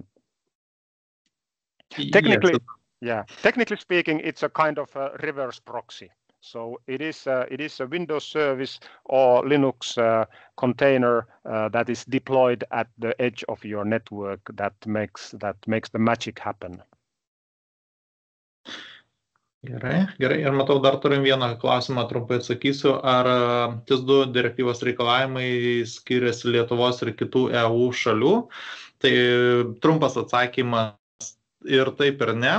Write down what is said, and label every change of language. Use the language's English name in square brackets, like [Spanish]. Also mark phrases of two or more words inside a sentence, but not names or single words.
[English] Technically, technically speaking, it's a kind of a reverse proxy. So it is a Windows service or Linux container that is deployed at the edge of your network that makes the magic happen. [Lithuanian] Gerai. Ir matau, dar turim vieną klausimą, trumpai atsakysiu. Ar TIS2 direktyvos reikalavimai skiriasi Lietuvos ir kitų EU šalių? Tai trumpas atsakymas ir taip ir ne.